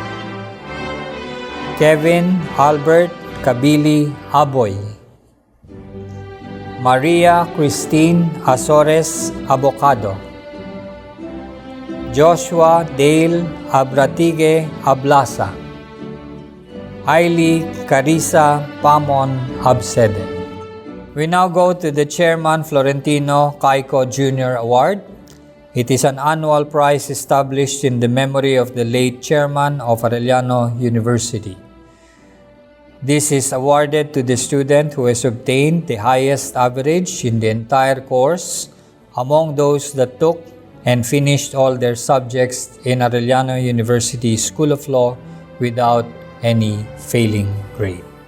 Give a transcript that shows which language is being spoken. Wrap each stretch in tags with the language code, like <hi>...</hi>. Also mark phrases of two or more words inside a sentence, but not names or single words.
<en>Kevin Albert Kabili Aboy, Maria Christine Azores Abocado, Joshua Dale Abratige Ablasa, Hailey Carissa Pamon Absede. We now go to the Chairman Florentino Caico Jr. Award. It is an annual prize established in the memory of the late chairman of Arellano University. This is awarded to the student who has obtained the highest average in the entire course among those that took and finished all their subjects in Arellano University School of Law without any failing grade.</en>